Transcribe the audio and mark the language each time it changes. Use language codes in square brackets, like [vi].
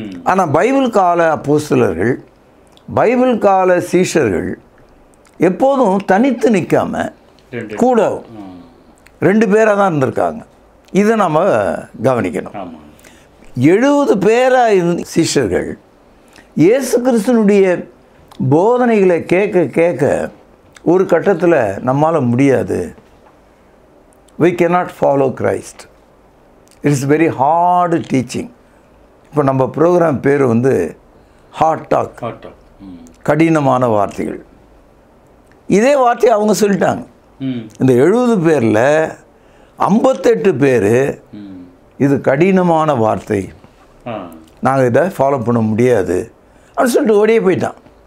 [ta] ஆனால் பைபிள் கால அப்போஸ்தலர்கள், பைபிள் கால சீஷர்கள் எப்போதும் தனித்து நிற்காம கூட 2 பேராக தான் இருந்திருக்காங்க. இதை நம்ம கவனிக்கணும். 70 பேராக இருந்த சீஷர்கள் இயேசு கிறிஸ்துனுடைய போதனைகளை கேட்க கேட்க ஒரு கட்டத்தில் நம்மால் முடியாது. [en] we cannot follow Christ. it is very hard teaching. [ta] இப்போ நம்ம ப்ரோக்ராம் பேர் வந்து ஹார்ட் டாக், கடினமான வார்த்தைகள். இதே வார்த்தையை அவங்க சொல்லிட்டாங்க. இந்த 70 பேரில் 58 பேர் இது கடினமான வார்த்தை, நாங்கள் இதை ஃபாலோ பண்ண முடியாது அப்படின்னு சொல்லிட்டு ஓடியே போயிட்டான்.